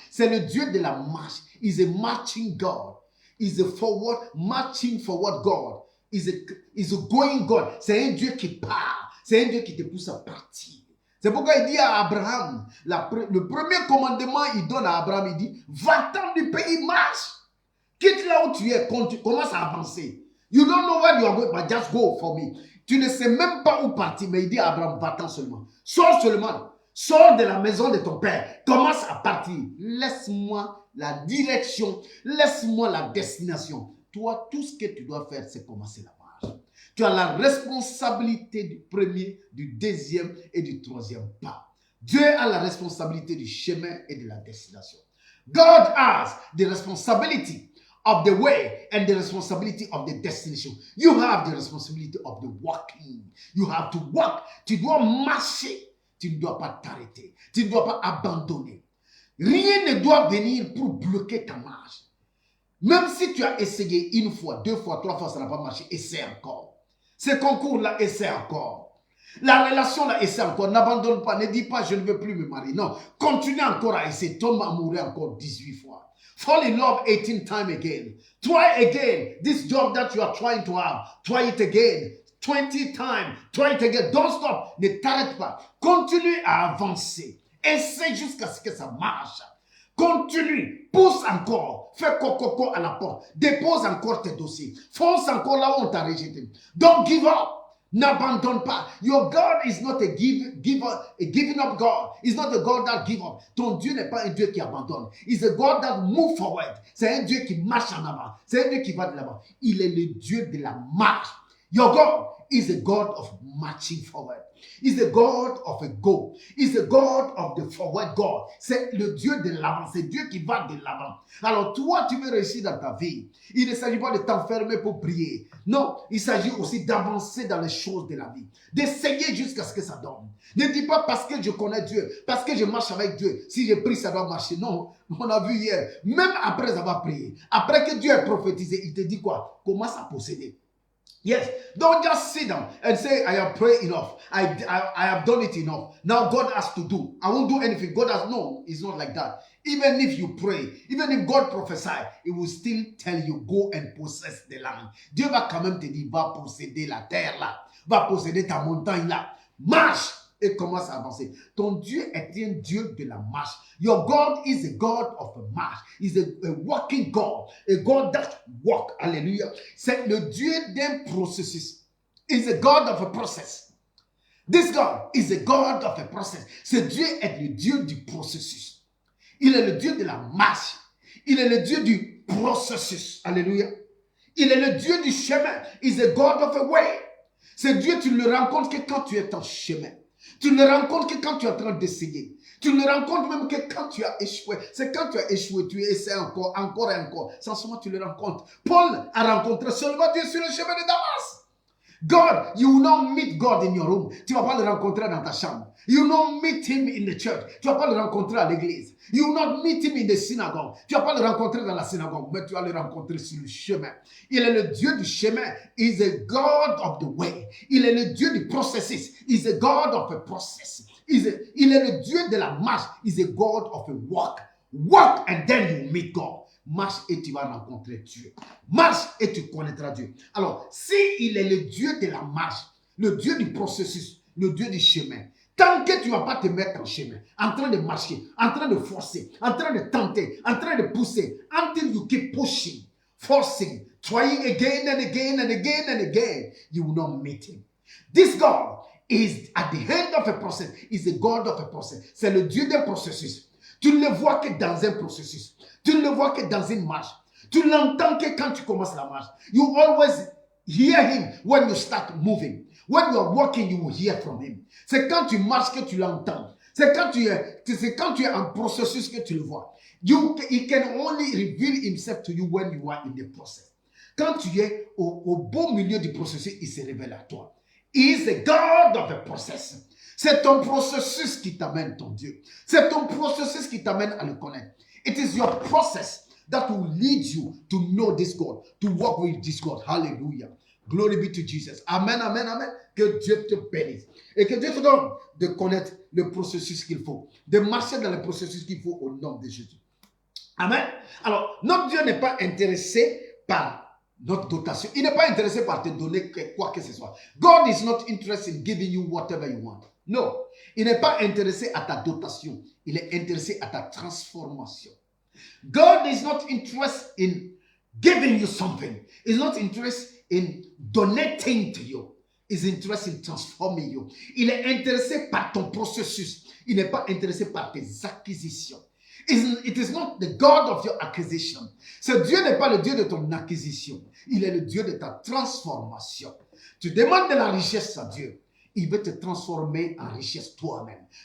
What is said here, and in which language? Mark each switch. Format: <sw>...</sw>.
<fr>C'est le Dieu de la marche.</fr> <en>He's a marching God. He's a marching forward God. He's a going God.</en> <fr>C'est un Dieu qui part. C'est un Dieu qui te pousse à partir. C'est pourquoi il dit à Abraham, le premier commandement il donne à Abraham, il dit, va-t'en du pays, marche. Quitte là où tu es, commence à avancer.</fr> <en>You don't know where you are going, but just go for me.</en> <fr>Tu ne sais même pas où partir, mais il dit à Abraham, va-t'en seulement. Sors seulement. Sors de la maison de ton père. Commence à partir. Laisse-moi la direction. Laisse-moi la destination. Toi, tout ce que tu dois faire, c'est commencer la marche. Tu as la responsabilité du premier, du deuxième et du troisième pas. Dieu a la responsabilité du chemin et de la destination.</fr> <en>God has the responsibility of the way and the responsibility of the destination. You have the responsibility of the walking. You have to walk.</en> <fr>Tu dois marcher. Tu ne dois pas t'arrêter. Tu ne dois pas abandonner. Rien ne doit venir pour bloquer ta marche. Même si tu as essayé une fois, deux fois, trois fois, ça n'a pas marché, essaie encore. Ce concours-là, essaie encore. La relation-là, essaie encore. N'abandonne pas. Ne dis pas, je ne veux plus me marier. Non. Continue encore à essayer. Tombe amoureux encore 18 fois.</fr> <en>Fall in love 18 times again. Try again. This job that you are trying to have. Try it again. 20 times. Try it again. Don't stop.</en> <fr>Ne t'arrête pas. Continue à avancer. Essaie jusqu'à ce que ça marche. Continue. Pousse encore. Fais coco à la porte. Dépose encore tes dossiers. Fonce encore là où on t'a rejeté.</fr> <en>Don't give up.</en> <fr>N'abandonne pas.</fr> <en>Your God is not a giving up God. He's not a God that give up.</en> <fr>Ton Dieu n'est pas un Dieu qui abandonne.</fr> <en>He's a God that move forward.</en> <fr>C'est un Dieu qui marche en avant. C'est un Dieu qui va de l'avant. Il est le Dieu de la marche.</fr> <en>Your God is a God of marching forward. He's a God of a go. He's a God of the forward God.</en> <fr>C'est le Dieu de l'avant. C'est Dieu qui va de l'avant. Alors toi, tu veux réussir dans ta vie. Il ne s'agit pas de t'enfermer pour prier. Non, il s'agit aussi d'avancer dans les choses de la vie. D'essayer jusqu'à ce que ça donne. Ne dis pas parce que je connais Dieu, parce que je marche avec Dieu. Si je prie, ça doit marcher. Non, on a vu hier. Même après avoir prié, après que Dieu ait prophétisé, il te dit quoi? Commence à posséder.</fr> <en>Yes, don't just sit down and say, I have prayed enough. I have done it enough. Now God has to do. I won't do anything. God has, no, it's not like that. Even if you pray, even if God prophesy, it will still tell you, go and possess the land.</en> <fr>Dieu va quand même te dire, va posséder la terre là. Va posséder ta montagne là. Marche et commence à avancer. Ton Dieu est un Dieu de la marche.</fr> <en>Your God is a God of a march. He's a walking God. A God that walk. Alléluia.</en> <fr>C'est le Dieu d'un processus.</fr> <en>He's a God of a process. This God is a God of a process.</en> <fr>Ce Dieu est le Dieu du processus. Il est le Dieu de la marche. Il est le Dieu du processus. Alléluia. Il est le Dieu du chemin.</fr> <en>He's a God of a way.</en> <fr>Ce Dieu, tu ne le rencontres que quand tu es en chemin. Tu ne le rencontres que quand tu es en train d'essayer. Tu ne rends compte même que quand tu as échoué, c'est quand tu as échoué, tu essaies encore et encore. Sans seulement tu le rends compte. Paul a rencontré seulement Dieu sur le chemin de Damas.</fr> <en>God, you will not meet God in your room.</en> <fr>Tu ne vas pas le rencontrer dans ta chambre.</fr> <en>You will not meet him in the church.</en> <fr>Tu ne vas pas le rencontrer à l'église.</fr> <en>You will not meet him in the synagogue.</en> <fr>Tu ne vas pas le rencontrer dans la synagogue, mais tu vas le rencontrer sur le chemin. Il est le Dieu du chemin.</fr> <en>He is a God of the way.</en> <fr>Il est le Dieu du processus.</fr> <en>He is a God of a process.</en> <fr>Il est le Dieu de la marche.</fr> <en>He is a God of a walk. Walk and then you meet God.</en> <fr>Marche et tu vas rencontrer Dieu. Marche et tu connaîtras Dieu. Alors, si il est le Dieu de la marche, le Dieu du processus, le Dieu du chemin, tant que tu ne vas pas te mettre en chemin, en train de marcher, en train de forcer, en train de tenter, en train de pousser,</fr> <en>until you keep pushing, forcing, trying again and again and again and again, you will not meet him. This God is at the end of a process, is a God of a process.</en> <fr>C'est le Dieu d'un processus. Tu ne le vois que dans un processus. Tu ne le vois que dans une marche. Tu l'entends que quand tu commences la marche.</fr> <en>You always hear him when you start moving. When you are walking, you will hear from him.</en> <fr>C'est quand tu marches que tu l'entends. C'est quand tu es en processus que tu le vois.</fr> <en>He can only reveal himself to you when you are in the process.</en> <fr>Quand tu es au beau milieu du processus, il se révèle à toi.</fr> <en>He is a God of the process.</en> <fr>C'est ton processus qui t'amène ton Dieu. C'est ton processus qui t'amène à le connaître.</fr> <en>It is your process that will lead you to know this God, to walk with this God. Hallelujah. Glory be to Jesus. Amen, amen, amen.</en> <fr>Que Dieu te bénisse. Et que Dieu te donne de connaître le processus qu'il faut. De marcher dans le processus qu'il faut au nom de Jésus. Amen. Alors, notre Dieu n'est pas intéressé par notre dotation. Il n'est pas intéressé par te donner quoi que ce soit.</fr> <en>God is not interested in giving you whatever you want. No.</en> <fr>Il n'est pas intéressé à ta dotation. Il est intéressé à ta transformation.</fr> <en>God is not interested in giving you something. He's not interested in donating to you. He's interested in transforming you.</en> <fr>Il est intéressé par ton processus. Il n'est pas intéressé par tes acquisitions.</fr> <en>It is not the God of your acquisition.</en> <fr>Ce Dieu n'est pas le Dieu de ton acquisition. Il est le Dieu de ta transformation. Tu demandes de la richesse à Dieu. Il veut te transformer en richesse toi-même.</fr>